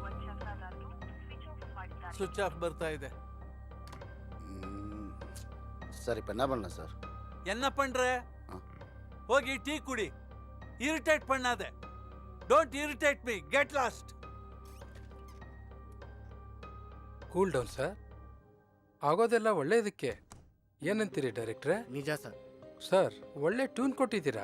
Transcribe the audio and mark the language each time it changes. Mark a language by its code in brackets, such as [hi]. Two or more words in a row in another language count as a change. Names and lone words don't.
[en] switch off [kn] ಬರ್ತಾ ಇದೆ. [ta] ಸರ್ இப்போ என்ன பண்ணலாம் சார்? என்ன பண்ற? [kn] ಹೋಗಿ ಟೀ ಕುಡಿ. [ta] இரிட்டேட் பண்ணாத. [en] Don't irritate me. Get lost. cool down ಸರ್. [kn] ಆಗೋದೆಲ್ಲ ಒಳ್ಳೇದಕ್ಕೆ. ಏನಂತೀರಿ ಡೈರೆಕ್ಟ್ರೆ? ನಿಜ ಸರ್. ಸರ್ ಒಳ್ಳೆ ಟ್ಯೂನ್ ಕೊಟ್ಟಿದ್ದೀರಾ.